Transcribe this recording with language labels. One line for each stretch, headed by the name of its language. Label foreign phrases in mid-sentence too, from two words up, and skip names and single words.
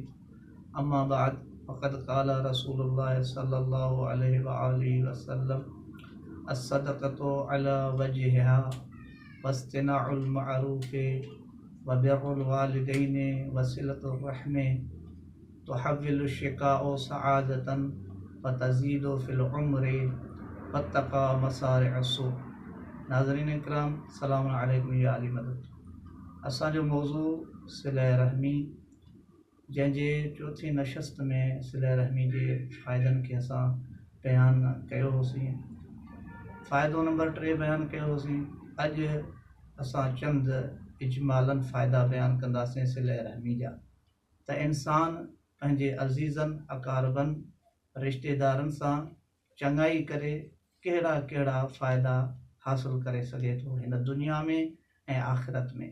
Arabic: أما بعد، فقد قال رسول الله صلى الله عليه وآله وسلم: الصدقة على وجهها واصطناع المعروف وبر الوالدين وصلة الرحم تحول الشقاء سعادة وتزيد في العمر واتقى مسارع السوء.
Sindhi: नाज़रीन इकराम,
Arabic: سلام عليكم
Sindhi: या अली मदद। असांजो मौज़ू सिला रहमी, जंहिंजे चौथी नशस्त में सिला रहमी जे फ़ाइदनि खे असां बयानु कयो होसीं। फ़ाइदो नंबर 3 बयानु कयो होसीं। अॼु असां चंद इजमालन फ़ाइदा बयानु कंदासीं सिला रहमी जा, त इंसान पंहिंजे अज़ीज़नि अकारबनि रिश्तेदारनि सां चङाई करे कहिड़ा कहिड़ा फ़ाइदा हासिल करे सघे थो हिन दुनिया में ऐं आख़िरत में।